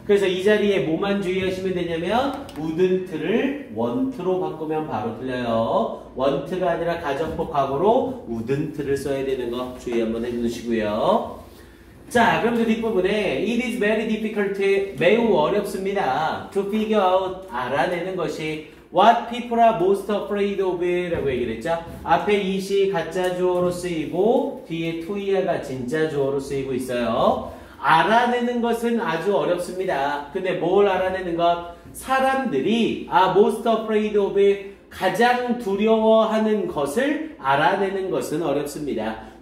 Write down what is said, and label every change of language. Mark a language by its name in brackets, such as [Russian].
[Korean] 그래서 이 자리에 뭐만 주의하시면 되냐면 wouldn't를 want로 바꾸면 바로 틀려요. want가 아니라 가정법 과거로 wouldn't를 써야 되는 거 주의 한번 해주시고요. 자, 그럼 그 뒷부분에 [English] it is very difficult, [Korean] 매우 어렵습니다. [English] to figure out, [Korean] 알아내는 것이 [English] what people are most afraid of [Korean] 라고 얘기를 했죠. 앞에 it이 가짜 주어로 쓰이고 뒤에 to야가 진짜 주어로 쓰이고 있어요. 알아내는 것은 아주 어렵습니다. 근데 뭘 알아내는 것? 사람들이 [English] most afraid of [Korean] 가장 두려워하는 것을 알아내는 것은 어렵습니다.